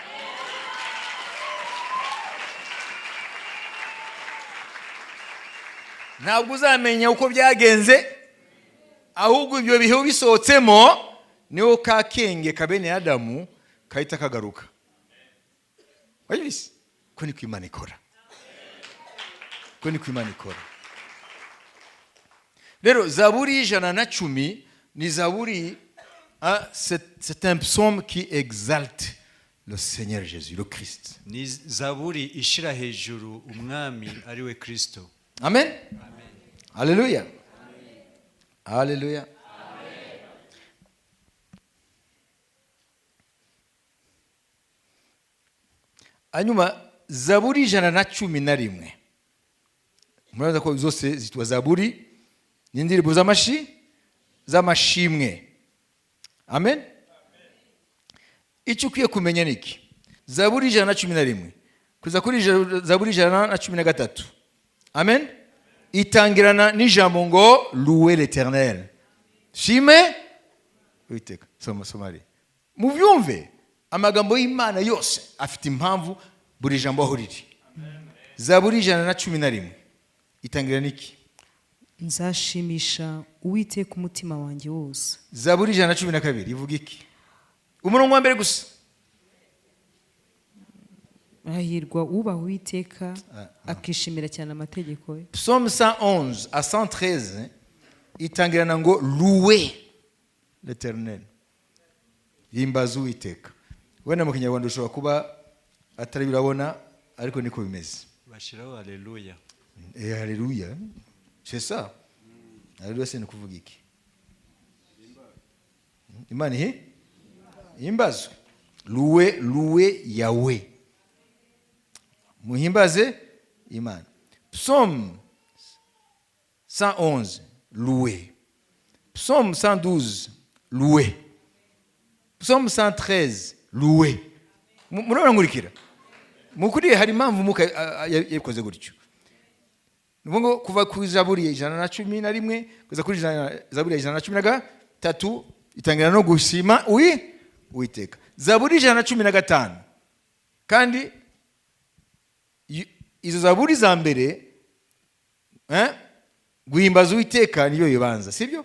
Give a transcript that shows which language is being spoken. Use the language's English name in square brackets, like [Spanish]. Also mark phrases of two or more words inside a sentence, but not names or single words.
[Kinyarwanda] Ntabwo uzamenya uko byagenze, ahubwo ibyo bihe ubisohotsemo niho ka kenge kabene Adamu kahita kagaruka. Wayibise ko ni kw'Imana ikora, ko ni kw'Imana ikora. Rero Zaburi 110 ni Zaburi, [French] c'est un psaume qui exalte le Seigneur Jésus, le Christ. [Kinyarwanda] ni zaburi ishira hejuru umwami ari we Kristo. [French] Amen. Alléluia. Alléluia. [Kinyarwanda] Hanyuma Zaburi 111, muraza ko zose zitwa Zaburi n'indirimbo z'amashimwe. Amen. Icyo ukwiye kumenya niki? Zaburi 111 kuza kuri Zaburi 113. Amen. Itangirana n'ijambo ngo [French] louer l'Éternel. [Kinyarwanda] Shime Uwiteka. Somari. Mubyumve amagambo y'Imana yose afite impamvu buri jambo aho riri. Zaburi 111 itangirana niki? Nzashimisha Uwiteka umutima wanjye wose. Zaburi 112 ivuga iki? Umurongo wa mbere gusa. Hahirwa ubaha Uwiteka akishimira cyane amategeko ye. [French] Psaume 111 à 113 [Kinyarwanda] itangirana ngo [French] louer l'Éternel. [Kinyarwanda] Himbaza Uwiteka. Wenda mu Kinyarwanda ushobora kuba atari birabona ariko niko bimeze. Bashiraho haleluya. Haleluya. [French] C'est ça. [Kinyarwanda] Haleluya c'est kuvuga iki? Imana himbazwe. Louer Yahweh. Muhimbaze Imana. [French] Psaume 111 louer. Psaume 112 louer. Psaume 113 louer. [Kinyarwanda] Murabona ngurikira. Mukuri hari impamvu muka yabikoze gutyo. Nuvuga kuva ku Zaburi 111 kuza kuri Zaburi 113 itangira no gushima Uwiteka. Zaburi 115 kandi izo Zaburi za mbere guhimbaza Uwiteka niyo yibanza, sibyo?